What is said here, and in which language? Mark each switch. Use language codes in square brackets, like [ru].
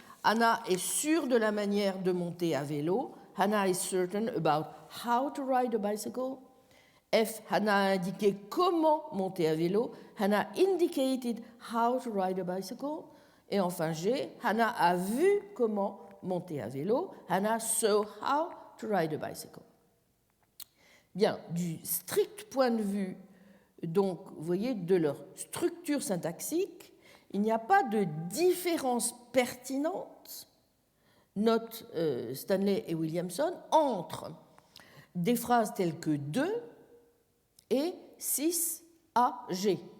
[fr] Hannah est sûre de la manière de monter à vélo. [en] Hannah is certain about how to ride a bicycle. [fr] F, Hannah a indiqué comment monter à vélo. [en] Hannah indicated how to ride a bicycle. [fr] Et enfin G, Hannah a vu comment monter à vélo. [en] Hannah saw how to ride a bicycle. [fr] Bien, du strict point de vue, donc, vous voyez, de leur structure syntaxique, il n'y a pas de différence pertinente, notent Stanley et Williamson, entre des phrases telles que 2 et 6AG.